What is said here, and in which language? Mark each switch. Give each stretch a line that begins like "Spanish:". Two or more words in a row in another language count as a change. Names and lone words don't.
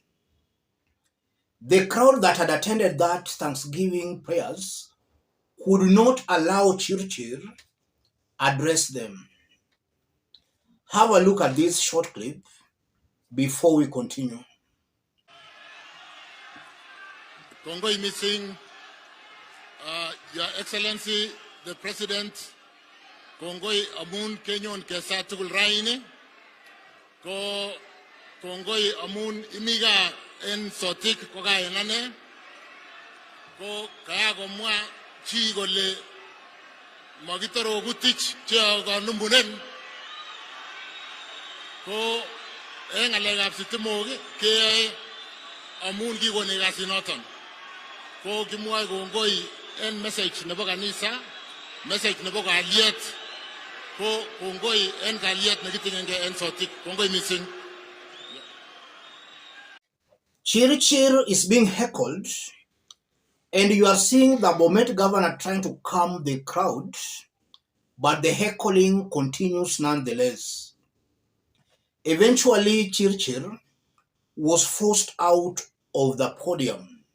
English: The crowd that had attended that Thanksgiving prayers could not allow Chirchir address them. Have a look at this short clip before we continue.
Kalenjin: Kongoi missing,
English: Your Excellency the President,
Kalenjin: Kongoi amun kenyon kesa tugul raini, ko Kongoi amun imiga en sotik ko kaya ngane, ko kaya komwa chi gole magitaro gutich chia ko numbunen, ko ngalegap sitimogi ke amun kigoni kasinoton. Ko kimwoe kongoi en message nebo kanisa, message nebo kalyet, ko kongoi en kalyet nekitinyenge en sotik. Kongoi missing.
English: Chirchir is being heckled, and you are seeing the Bomet governor trying to calm the crowd, but the heckling continues nonetheless. Eventually, Chirchir was forced out of the podium.